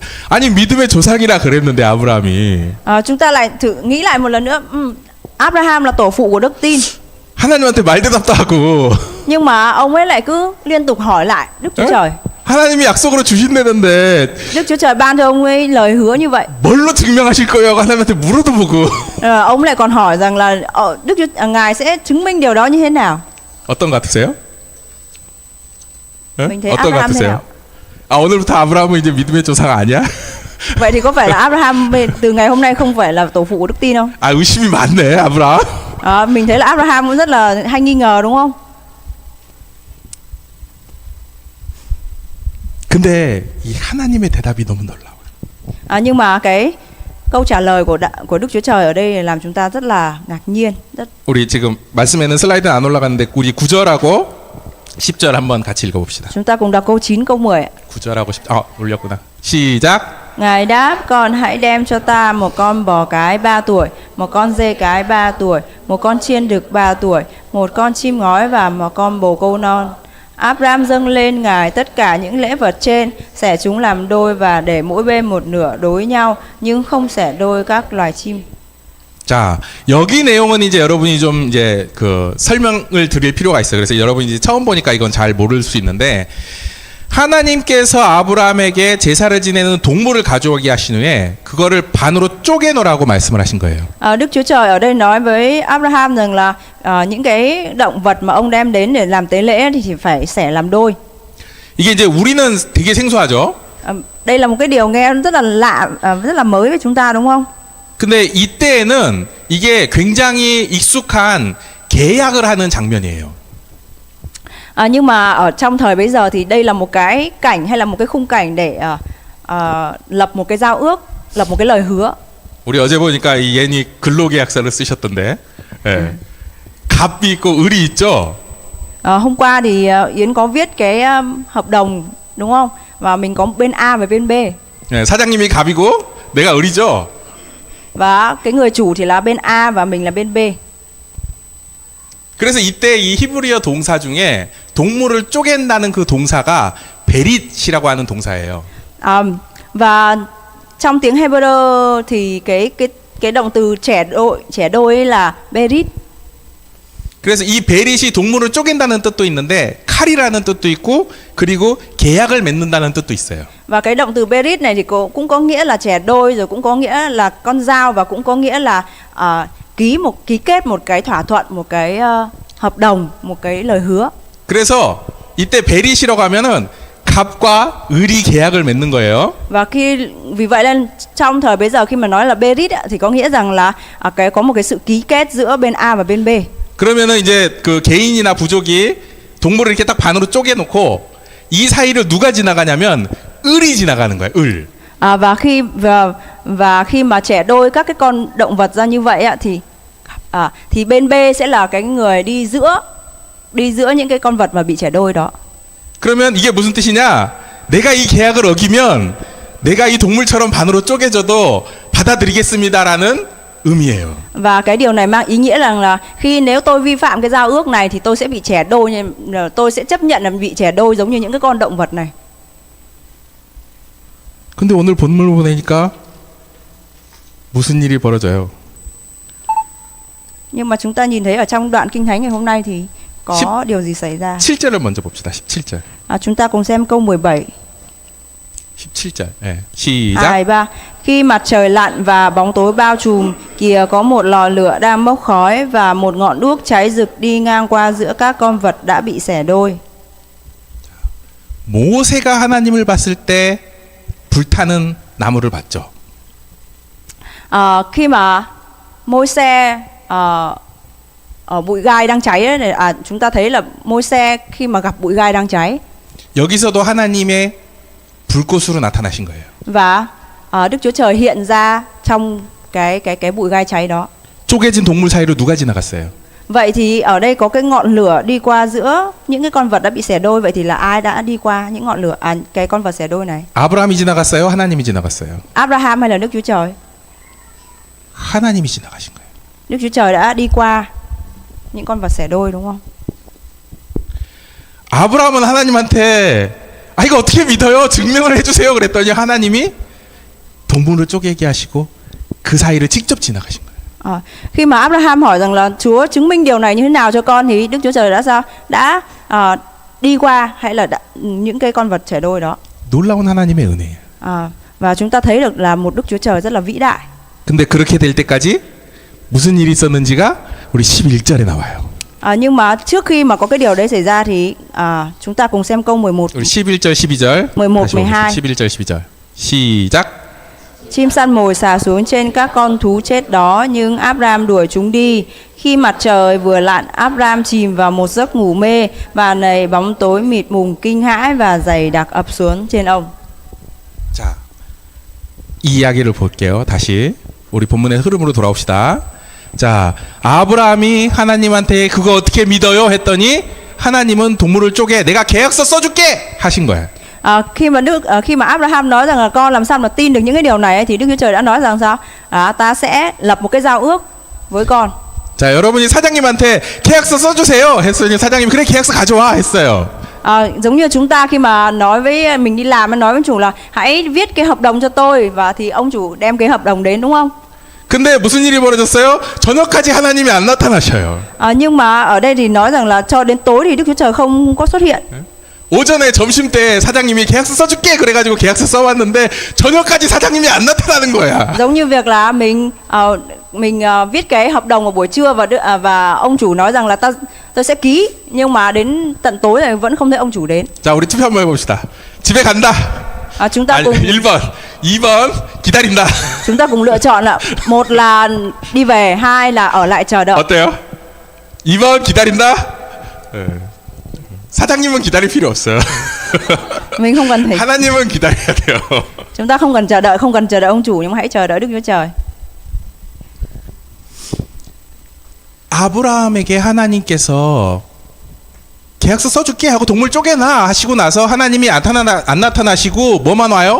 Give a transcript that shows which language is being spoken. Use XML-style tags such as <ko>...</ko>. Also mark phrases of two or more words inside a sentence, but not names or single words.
<ko>아니 믿음의 조상이라 그랬는데 아브라함이</ko> <vi>Chúng ta lại thử nghĩ lại một lần nữa. Abraham là tổ phụ của đức tin.</vi> <ko>하나님한테 말대답도 하고</ko> <vi>Nhưng mà ông ấy lại cứ liên tục hỏi lại Đức Chúa Trời.</vi> <ko>하나님이 약속으로 주신다는데</ko> <vi>Đức Chúa Trời ban cho ông ấy lời hứa như vậy.</vi> <ko>뭘로 증명하실 거예요? 하나님한테 물어도 보고.</ko> <vi>Ông lại còn hỏi rằng là Đức Chúa Ngài sẽ chứng minh điều đó như thế nào?</vi> <ko>어떤 것 같으세요?</ko> <vi>Mình thấy</vi> <ko>어떤 것</ko> <vi>Abraham thế</vi> <ko>같으세요?</ko> <vi>nào?</vi> <ko>오늘부터 아브라함은 이제 믿음의 조상 아니야?</ko> <vi>Vậy thì có phải là Abraham từ ngày hôm nay không phải là tổ phụ của đức tin không?</vi> <ko>의심이 많네 아브라함.</ko> <vi>Mình thấy là Abraham cũng rất là hay nghi ngờ đúng không?</vi> <ko>근데 이 하나님의 대답이 너무 놀라워요.</ko> <vi>Nhưng mà cái câu trả lời của Đức Chúa Trời ở đây làm chúng ta rất là ngạc nhiên.</vi> <ko>우리 지금 말씀에는 슬라이드는 안 올라갔는데 우리 9절하고 10절 한번 같이 읽어봅시다.</ko> <vi>Chúng ta cùng đọc câu 9, câu 10.</vi> <ko>9절하고 10. 올렸구나. 시작.</ko> <vi>Ngài đáp, con hãy đem cho ta một con bò cái 3 tuổi, một con dê cái 3 tuổi, một con chiên đực 3 tuổi, một con chim ngói và một con bồ câu non. Abraham dâng lên Ngài tất cả những lễ vật trên, xẻ chúng làm đôi và để mỗi bên một nửa đối nhau, nhưng không xẻ đôi các loài chim.</vi> <ko>자, 여기 내용은 이제 여러분이 좀 이제 그 설명을 드릴 필요가 있어요. 그래서 여러분이 이제 처음 보니까 이건 잘 모를 수 있는데 하나님께서 아브라함에게 제사를 지내는 동물을 가져오게 하신 후에 그거를 반으로 쪼개 놓으라고 말씀을 하신 거예요.</ko> <vi>Đức Chúa Trời ở đây nói với Abraham rằng là những cái động vật mà ông đem đến để làm tế lễ thì chỉ phải xẻ làm đôi.</vi> <ko>이게 이제 우리는 되게 생소하죠.</ko> <vi>Đây là một cái điều nghe rất là lạ, rất là mới với chúng ta đúng không?</vi> <ko>근데 이때에는 이게 굉장히 익숙한 계약을 하는 장면이에요.</ko> <vi>Nhưng mà ở trong thời bấy giờ thì đây là một cái cảnh hay là một cái khung cảnh để lập một cái giao ước, lập một cái lời hứa.</vi> <ko>우리 어제 보니까 이 예니 근로계약서를 쓰셨던데, 예. 갑이 있고 을이 있죠.</ko> <vi>Hôm qua thì Yến có viết cái hợp đồng đúng không? Và mình có bên A và bên B.</vi> <ko>예, 사장님이 갑이고 내가 을이죠.</ko> <vi>Và cái người chủ thì là bên A và mình là bên B.</vi> <ko>그래서 이때 이 히브리어 동사 중에 동물을 쪼갠다는 그 동사가 베릿이라고 하는 동사예요.</ko> <vi>Và trong tiếng Hebrew thì cái động từ trẻ đôi ấy là berit.</vi> <ko>그래서 이 베릿이 동물을 쪼갠다는 뜻도 있는데 칼이라는 뜻도 있고 그리고 계약을 맺는다는 뜻도 있어요.</ko> <vi>Và cái động từ berit này thì cũng có nghĩa là trẻ đôi, rồi cũng có nghĩa là con dao, và cũng có nghĩa là ký kết một cái thỏa thuận, một cái hợp đồng, một cái lời hứa.</vi> <ko>그래서 이때 베릿이라고 하면은 갑과 을이 계약을 맺는 거예요.</ko> <vi>Và vì vậy nên trong thời bấy giờ khi mà nói là berit thì có nghĩa rằng là có một cái sự ký kết giữa bên A và bên B.</vi> <ko>그러면은 이제 그 개인이나 부족이 동물을 이렇게 딱 반으로 쪼개놓고 이 사이를 누가 지나가냐면 을이 지나가는 거예요. 을.</ko> <vi>Và khi mà trẻ đôi các cái con động vật ra như vậy thì bên B sẽ là cái người đi giữa những cái con vật mà bị trẻ đôi đó.</vi> <ko>그러면 이게 무슨 뜻이냐? 내가 이 계약을 어기면 내가 이 동물처럼 반으로 쪼개져도 받아들이겠습니다라는 의미예요.</ko> <vi>Và cái điều này mang ý nghĩa rằng là nếu tôi vi phạm cái giao ước này thì tôi sẽ bị trẻ đôi, nhưng tôi sẽ chấp nhận là bị trẻ đôi giống như những cái con động vật này.</vi> <ko>근데 오늘 본문을 보니까 무슨 일이 벌어져요?</ko> <vi>Nhưng mà chúng ta nhìn thấy ở trong đoạn Kinh Thánh ngày hôm nay thì có điều gì xảy ra?</vi> <ko>17절을 먼저 봅시다. 17절.</ko> <vi>Chúng ta cùng xem câu 17.</vi> <ko>17절. 예. 시작. 2, 3.</ko> <vi>Khi mặt trời lặn và bóng tối bao trùm, kìa có một lò lửa đang bốc khói và một ngọn đuốc cháy rực đi ngang qua giữa các con vật đã bị xẻ đôi.</vi> <ko>모세가 하나님을 봤을 때 불타는 나무를 봤죠.</ko> <vi>Khi mà Môi-se ở bụi gai đang cháy ấy, chúng ta thấy là Môi-se khi mà gặp bụi gai đang cháy.</vi> <ko>여기서도 하나님의 불꽃으로 나타나신 거예요.</ko> <vi>Và Đức Chúa Trời hiện ra trong cái bụi gai cháy đó.</vi> <ko>쪼개진 동물 사이로 누가 지나갔어요?</ko> <vi>Vậy thì ở đây có cái ngọn lửa đi qua giữa những cái con vật đã bị xẻ đôi. Vậy thì là ai đã đi qua những ngọn lửa cái con vật xẻ đôi này?</vi> <ko>아브라함이 지나갔어요? 하나님이 지나갔어요?</ko> <vi>Abraham hay là Đức Chúa Trời?</vi> <ko>하나님이 지나가신 거예요.</ko> <vi>Đức Chúa Trời đã đi qua những con vật xẻ đôi đúng không?</vi> <ko>아브라함은 하나님한테 이거 어떻게 믿어요? 증명을 해주세요. 그랬더니 하나님이 동물을 쪼개게 하시고 그 사이를 직접 지나가신 거예요.</ko> <vi>Khi mà Abraham hỏi rằng là Chúa chứng minh điều này như thế nào cho con, thì Đức Chúa Trời đã sao? Đã đi qua hay là những cái con vật xẻ đôi đó.</vi> <ko>놀라운 하나님의 은혜예요.</ko> <vi>Và chúng ta thấy được là một Đức Chúa Trời rất là vĩ đại.</vi> <ko>근데 그렇게 될 때까지 무슨 일이 있었는지가 우리 11절에 나와요.</ko> <vi>Nhưng mà trước khi mà có cái điều đấy xảy ra thì chúng ta cùng xem câu 11.</vi> <ko>우리 11절 12절 11, 12. 11절 12절 시작.</ko> <vi>Chim săn mồi xà xuống trên các con thú chết đó, nhưng Abraham đuổi chúng đi. Khi mặt trời vừa lặn, Abraham chìm vào một giấc ngủ mê, và nầy bóng tối mịt mùng kinh hãi và dày đặc ập xuống trên ông.</vi> <ko>자, 이 이야기를 볼게요. 다시 우리 본문의 흐름으로 돌아옵시다. 자, 아브라함이 하나님한테 그거 어떻게 믿어요? 했더니 하나님은 동물을 쪼개 내가 계약서 써줄게 하신 거예요.</ko> <vi>Khi mà Abraham nói rằng là con làm sao mà tin được những cái điều này ấy, thì Đức Chúa Trời đã nói rằng sao? Ta sẽ lập một cái giao ước với con.</vi> <ko>자, 여러분이 사장님한테 계약서 써주세요 했더니 사장님이 그래 계약서 가져와 했어요.</ko> <vi>Giống như chúng ta khi mà nói với mình đi làm, nói với chủ là hãy viết cái hợp đồng cho tôi, và thì ông chủ đem cái hợp đồng đến, đúng không?</vi> <ko>근데 무슨 일이 벌어졌어요? 저녁까지 하나님이 안 나타나셔요.</ko> <vi>Nhưng mà ở đây thì nói rằng là cho đến tối thì Đức Chúa Trời không có xuất hiện.</vi> <ko>오전에 점심 때 사장님이 계약서 써줄게 그래가지고 계약서 써왔는데 저녁까지 사장님이 안 나타나는 거야.</ko> <vi>Giống như việc là mình viết cái hợp đồng vào buổi trưa và ông chủ nói rằng là tôi sẽ ký, nhưng mà đến tận tối này vẫn không thấy ông chủ đến.</vi> <ko>자, 우리 투표 한번 해봅시다. 집에 간다.</ko> <vi>Chúng ta cùng</vi> <ko>1번, 2번 기다린다.</ko> <vi>Chúng ta cùng lựa chọn là một là đi về, hai là ở lại chờ đợi.</vi> <ko>어때요? 2번 기다린다. 사장님은 기다릴 필요 없어요.</ko> <vi>Mình không cần phải,</vi> <ko>하나님은 기다려야 돼요.</ko> <vi>chúng ta không cần chờ đợi ông chủ, nhưng mà hãy chờ đợi Đức Chúa Trời.</vi> <ko>아브라함에게 하나님께서 계약서 써줄게 하고 동물 쪼개놔 하시고 나서 하나님이 안 나타나시고 뭐만 와요?</ko>